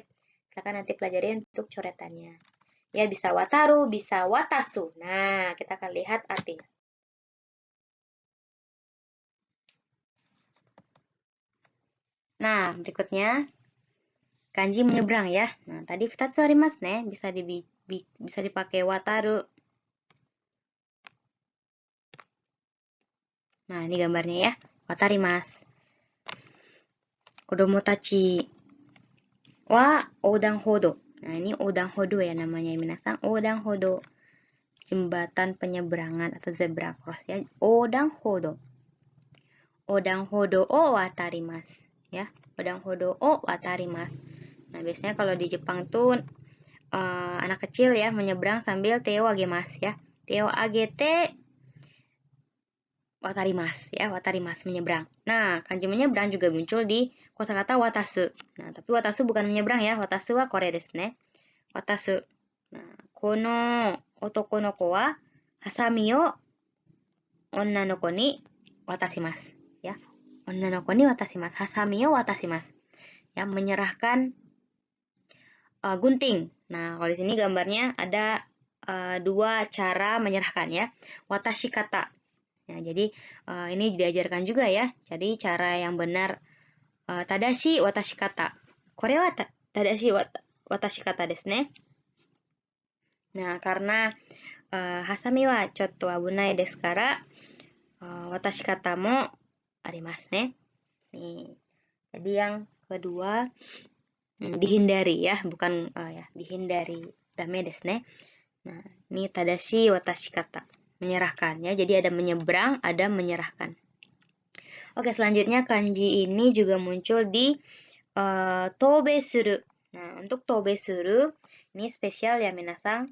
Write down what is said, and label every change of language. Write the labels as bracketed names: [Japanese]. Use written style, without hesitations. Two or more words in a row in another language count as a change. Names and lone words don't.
[Indonesian] Silakan nanti pelajari untuk coretannya. Ya, bisa wataru, bisa watasu. Nah, kita akan lihat artinya. Nah, berikutnya kanji menyeberang ya. Nah, tadi [Japanese] 二つありますね, [Indonesian] bisa dipakai wataru. Nah, ini gambarnya ya. [Japanese] 渡ります. 子供たちは横断歩道. [Indonesian] Nah, ini [Japanese] 横断歩道 [Indonesian] ya namanya minasan. [Japanese] 横断歩道. [Indonesian] jembatan penyeberangan atau [English] zebra cross [Indonesian] ya. [Japanese] 横断歩道. 横断歩道を渡ります ya. 横断歩道を渡ります. [Indonesian] Nah, biasanya kalau di Jepang tuh anak kecil ya menyeberang sambil [Japanese] 手を上げます [Indonesian] ya. [Japanese] 手を上げて渡りますや、渡ります menyeberang. [Indonesian] Nah, kanji menyeberang juga muncul di kosakata watasu. Nah, tapi watasu bukan menyeberang ya. [Japanese] 渡すはこれですね。渡す。なあ、この男の子ははさみを女の子に渡しますや. 女の子に渡します. はさみを渡します. [Indonesian] Ya, menyerahkan gunting. Nah, kalau di sini gambarnya ada dua cara menyerahkan ya. [Japanese] 渡し方. [Indonesian] Nah, jadi ini diajarkan juga ya. Jadi cara yang benar [Japanese] 正しい渡し方. これは正しい渡し方ですね. [Indonesian] Nah, karena [Japanese] はさみはちょっと危ないですから渡し方もありますね. [Indonesian] Nih. Jadi yang kedua dihindari ya, bukan ya, dihindari. [Japanese] ダメですね. [Indonesian] Nah, ini [Japanese] 正しい渡し方. [Indonesian] Menyerahkan ya. Jadi ada menyeberang, ada menyerahkan. Oke, selanjutnya kanji ini juga muncul di [Japanese] 渡米する. [Indonesian] Nah, untuk [Japanese] 渡米する [Indonesian] ini spesial ya minasang.